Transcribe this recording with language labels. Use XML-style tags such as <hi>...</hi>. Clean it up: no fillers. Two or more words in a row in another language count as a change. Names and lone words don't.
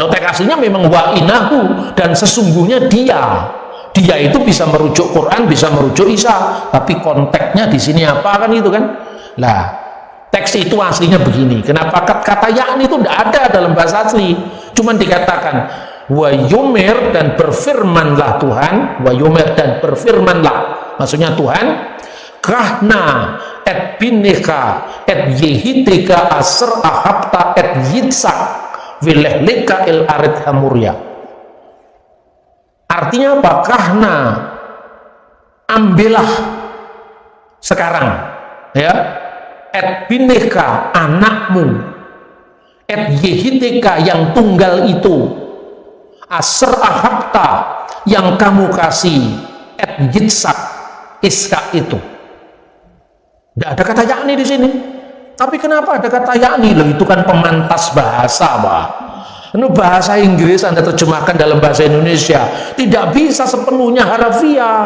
<id>Loh, teks aslinya memang</id> <ar>وإنه,</ar> <id>dan sesungguhnya dia itu bisa merujuk Quran, bisa merujuk Isa, tapi konteksnya di sini apa, kan itu kan? Lah, teks itu aslinya begini. Kenapa kata yakni itu tidak ada dalam bahasa asli? Cuman dikatakan</id> <he>ויאמר,</he> <id>dan berfirmanlah Tuhan,</id> <he>ויאמר,</he> <id>dan berfirmanlah, maksudnya Tuhan,</id> <he>קח נא את בנך את יחידך אשר אהבת את יצחק ולך לך אל ארץ המריה.</he> <id>Artinya apa? Kahna, ambillah sekarang, ya,</id> <he>את בנך, anakmu, את יחידך,</he> <id>yang tunggal itu,</id> <he>אשר אהבת,</he> <id>yang kamu kasih,</id> <he>את יצחק,</he> <id>Ishak itu. Tidak ada kata yakni di sini. Tapi kenapa ada kata yakni? Loh, itu kan pemantas bahasa, Pak. Ini bahasa Inggris Anda terjemahkan dalam bahasa Indonesia, tidak bisa sepenuhnya harafiah.</id>